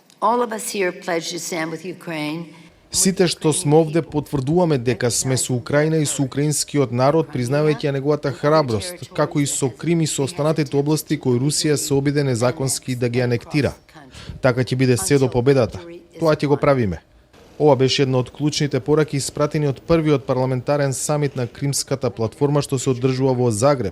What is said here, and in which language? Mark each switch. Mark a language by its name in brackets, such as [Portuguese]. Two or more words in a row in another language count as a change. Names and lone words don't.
[English] All of us here pledge to stand with Ukraine. [Macedonian] Сите што сме овде потврдуваме дека сме со Украина и со украинскиот народ, признавајќи ја неговата храброст, како и со Крим и со останатите области кои Русија се обиде незаконски да ги анектира. Така ќе биде се до победата. Тоа ќе го правиме. Ова беше една од клучните пораки испратени од првиот парламентарен самит на Кримската платформа што се одржува во Загреб.